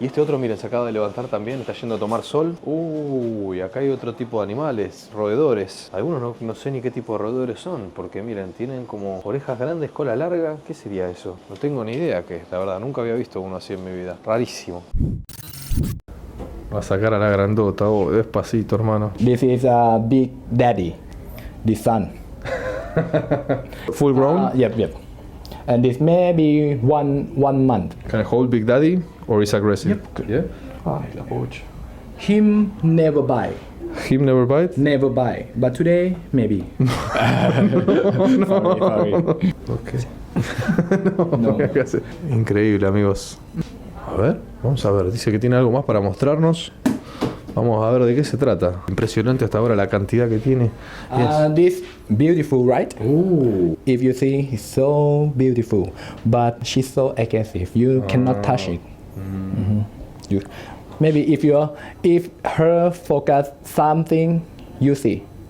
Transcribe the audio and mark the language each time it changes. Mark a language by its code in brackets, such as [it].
[es] Y este otro, miren, se acaba de levantar también, está yendo a tomar sol. Acá hay otro tipo de animales, roedores. Algunos no sé ni qué tipo de roedores son, porque miren, tienen como orejas grandes, cola larga. ¿Qué sería eso? No tengo ni idea qué es, la verdad. Nunca había visto uno así en mi vida. Rarísimo. Va a sacar a la grandota, despacito, hermano. [en] This is a Big Daddy, the son. Full grown? Yep. And this may be one month. Can I hold Big Daddy or is aggressive? Yep. Yeah? La pocha. Him never bite. Him never bite? Never bite. But today, maybe. Sorry. Okay. No. [es] Increíble, amigos. A ver, vamos a ver. Dice que tiene algo más para mostrarnos. Vamos a ver de qué se trata. Impresionante hasta ahora la cantidad que tiene. [en] This beautiful, right? If you see, it's so beautiful, but she's so aggressive. You cannot touch it. Maybe if her focus something, you see.